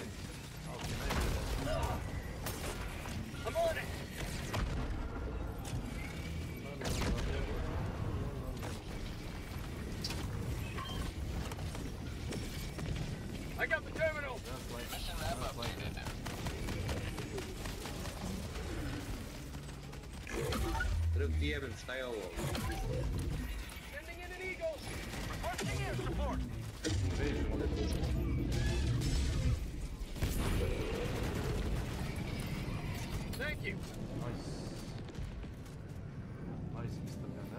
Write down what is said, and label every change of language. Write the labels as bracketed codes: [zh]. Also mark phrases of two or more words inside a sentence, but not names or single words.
[en] How can I do that? I'm on it. I got the terminal. Mission wrap updated. [sr] Treba ti jebem, šta je ovo? [en] Sending in an eagle. Requesting air support. Thank you. Nice. Nice, Mr. Gunner.